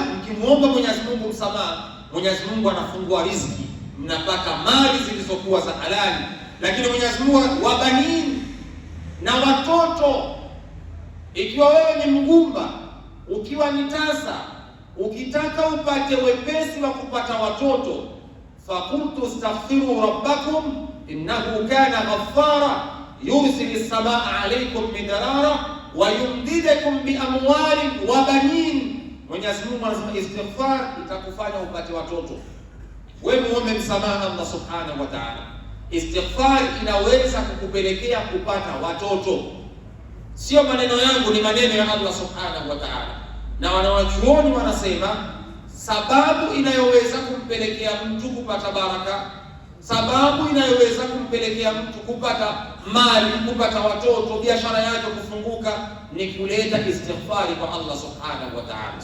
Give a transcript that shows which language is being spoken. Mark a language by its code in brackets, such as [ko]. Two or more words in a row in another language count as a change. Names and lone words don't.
[sw] Mkimuomba Mwenyezi Mungu msamaha, Mwenyezi Mungu anafungua riziki, mnapata mali zilizokuwa za halali. Lakini Mwenyezi Mungu wabanini, na watoto. Ikiwa wewe ni mgumba, ukiwa ni tasa, ukitaka upate wepesi wa kupata watoto, [ar] فقلت استغفروا ربكم إنه كان غفارا يرسل السماء عليكم مدرارا ويمددكم بأموال وبنين. [sw] Mwenyezi Mungu anasema istighfar itakufanya upate watoto. Wewe muombe msamaha Allah [ar] سبحانه وتعالى. [sw] Istighfar inaweza kukupelekea kupata watoto. Sio maneno yangu, ni maneno ya Allah [ar] سبحانه وتعالى. [sw] Na wanawachuoni wanasema sababu inayoweza kumpelekea mtu kupata baraka, sababu inayoweza kumpelekea mtu kupata mali, kupata watoto, biashara yake kufunguka, ni kuleta istighfari kwa Allah [ar] سبحانه وتعالى.